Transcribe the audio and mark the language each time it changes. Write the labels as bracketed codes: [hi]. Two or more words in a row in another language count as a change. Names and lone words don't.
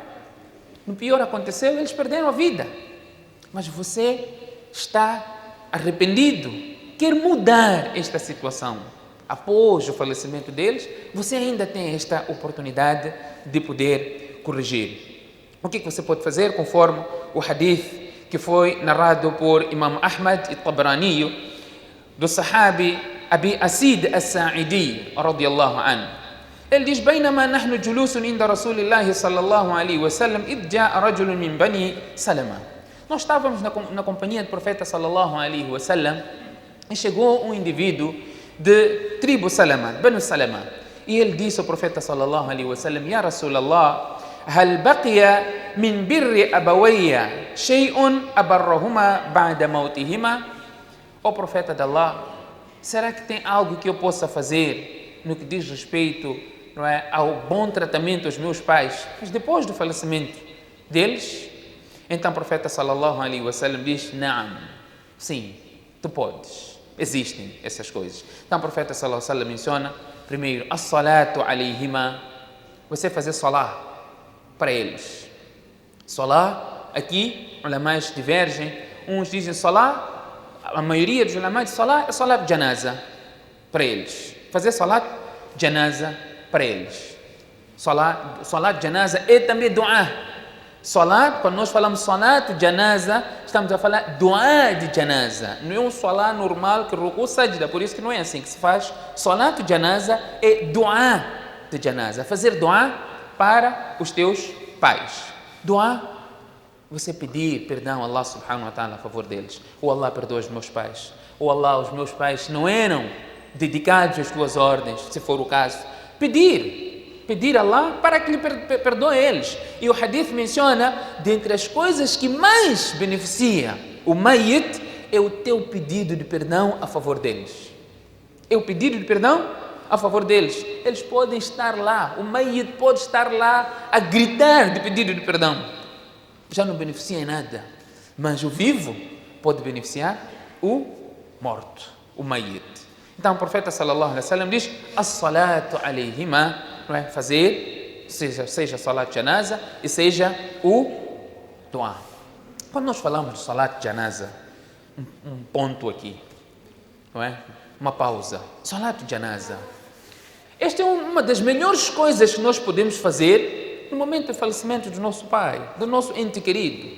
[pt] No pior aconteceu, eles perderam a vida. Mas você está arrependido, quer mudar esta situação. Após o falecimento deles, você ainda tem esta oportunidade de poder corrigir. O que você pode fazer conforme o hadith que foi narrado por Imam Ahmad al-Tabrani, do sahabi Abi Asid al-Sa'idi, [ar] رضي الله عنه. [pt] Ele diz: [ar] بينما نحن جلوس عند رسول الله صلى الله عليه وسلم إذ جاء رجل من بني سلمة. [pt] Nós estávamos na companhia do profeta [ar] صلى الله عليه وسلم [pt] e chegou um indivíduo de tribo Salama, Banu Salama. E ele disse ao profeta [ar] صلى الله عليه وسلم: يا رسول الله, هل بقي من بر أبوي شيء أبرهما بعد موتهما? [pt] Ó profeta de Allah, será que tem algo que eu possa fazer no que diz respeito, não é, ao bom tratamento dos meus pais, mas depois do falecimento deles? Então o profeta [ar] صلى الله عليه وسلم [pt] diz: Naam, sim, tu podes, existem essas coisas. Então o profeta [ar] صلى الله عليه وسلم [pt] menciona primeiro [ar] الصلاة عليهما, [pt] você fazer salah para eles. Salah, aqui, ulamais divergem. Uns dizem salah, a maioria dos ulamais de salah é salah de janaza para eles. Fazer salah de janaza para eles. Salah de janaza é também dua. Salah, quando nós falamos salat de janaza, estamos a falar dua de janaza. Não é um salah normal que [ar] ركوع سجدة, [pt] por isso que não é assim que se faz. Salat de janaza é dua de janaza. Fazer dua para os teus pais. Dua, você pedir perdão a [ar] الله سبحانه وتعالى [pt] a favor deles. Ou Allah perdoa os meus pais. Ou Allah, os meus pais não eram dedicados às tuas ordens, se for o caso. Pedir pedir a Allah para que lhe perdoe eles. E o hadith menciona, dentre as coisas que mais beneficia o mayit, é o teu pedido de perdão a favor deles. É o pedido de perdão a favor deles. Eles podem estar lá, o mayit pode estar lá a gritar de pedido de perdão. Já não beneficia em nada. Mas o vivo pode beneficiar o morto, o mayit. Então o profeta [ar] صلى الله عليه وسلم [pt] diz: [ar] الصلاة عليهما, [pt] não é? Fazer, seja [ar] صلاة جنازة [pt] e seja o dua. Quando nós falamos de [ar] صلاة جنازة, [pt] um ponto aqui, não é? Uma pausa. [ar] صلاة جنازة. [pt] Esta é uma das melhores coisas que nós podemos fazer no momento do falecimento do nosso pai, do nosso ente querido.